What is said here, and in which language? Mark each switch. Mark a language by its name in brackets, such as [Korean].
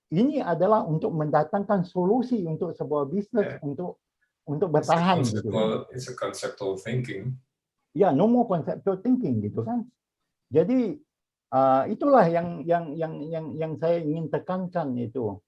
[Indonesian] Ini adalah untuk mendatangkan solusi untuk sebuah bisnis, untuk bertahan. [English] It's a conceptual thinking. Ya, no more conceptual thinking [Indonesian] gitu kan. Jadi itulah yang saya ingin tekankan itu.